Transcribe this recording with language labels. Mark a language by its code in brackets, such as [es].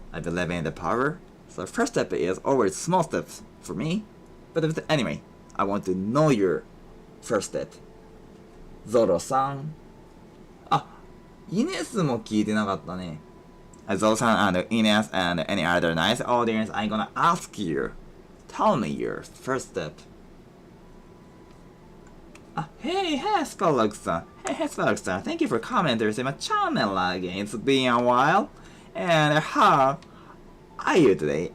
[en] I believe in the power. So first step is always small steps for me. But anyway, I want to know your first step. Zoro-san. [ja] イネスも聞いてなかったね。 [en] Zoro-san and Ines and any other nice audience, I'm gonna ask you. Tell me your first step. Hey, Spellux-san. Hey, Spellux-san. Thank you for coming to my channel again. It's been a while. And how are you today?